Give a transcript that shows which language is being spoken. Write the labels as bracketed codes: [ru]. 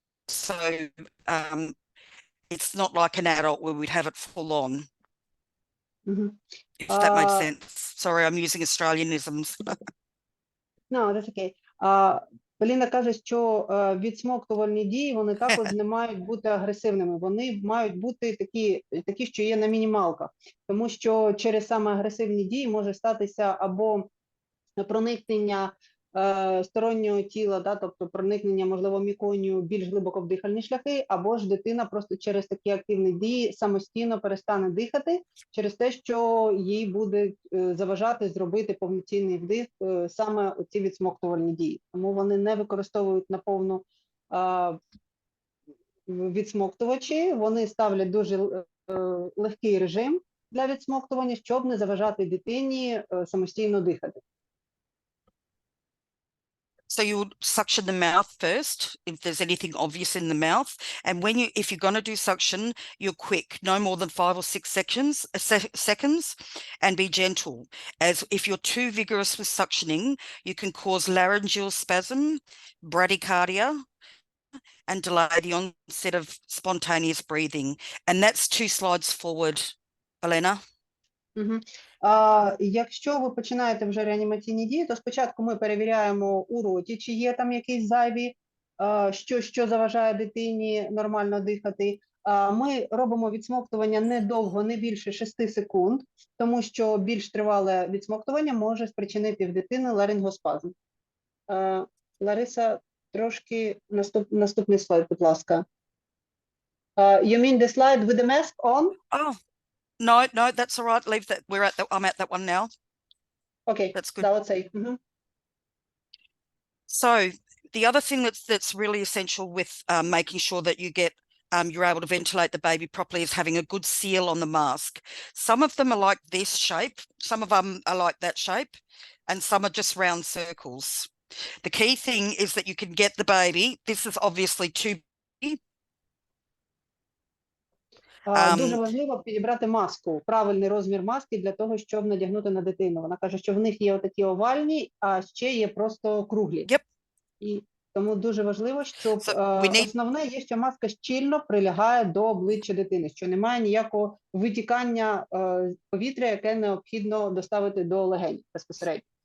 [en] So it's not like an adult where we'd have it full on. If that makes sense. Sorry, I'm using Australianisms. No, that's okay. [uk] Белінда каже, що відсмоктувальні дії, вони також не мають бути агресивними. Вони мають бути такі, що є на мінімалках. Тому що через саме агресивні дії може статися або проникнення стороннього тіла, да, тобто проникнення, можливо, міконію більш глибоко в дихальні шляхи, або ж дитина просто через такі активні дії самостійно перестане дихати, через те, що їй буде заважати зробити повноцінний вдих саме ці відсмоктувальні дії. Тому вони не використовують наповну відсмоктувачі, вони ставлять дуже легкий режим для відсмоктування, щоб не заважати дитині самостійно дихати. [en] So you would suction the mouth first if there's anything obvious in the mouth, and if you're going to do suction, you're quick, no more than 5 or 6 seconds, and be gentle. As if you're too vigorous with suctioning, you can cause laryngeal spasm, bradycardia, and delay the onset of spontaneous breathing. And that's 2 slides forward, Elena. [uk] Якщо ви починаєте вже реанімаційні дії, то спочатку ми перевіряємо у роті, чи є там якісь зайві, що заважає дитині нормально дихати. Ми робимо відсмоктування недовго, не більше 6 секунд, тому що більш тривале відсмоктування може спричинити в дитини ларингоспазм. Лариса, трошки наступний слайд, будь ласка. [en] You mean the slide with the mask on? Oh. No, that's all right. Leave that. I'm at that one now. Okay, that's good. That would say. So the other thing that's really essential with making sure that you're able to ventilate the baby properly is having a good seal on the mask. Some of them are like this shape, some of them are like that shape, and some are just round circles. The key thing is that you can get the baby. This is obviously too big. [uk] Дуже важливо підібрати маску, правильний розмір маски для того, щоб надягнути на дитину. Вона каже, що в них є отакі овальні, а ще є просто круглі. [en] Yep. [uk] І тому дуже важливо, щоб основне є, що маска щільно прилягає до обличчя дитини, що немає ніякого витікання повітря, яке необхідно доставити до легень безпосередньо.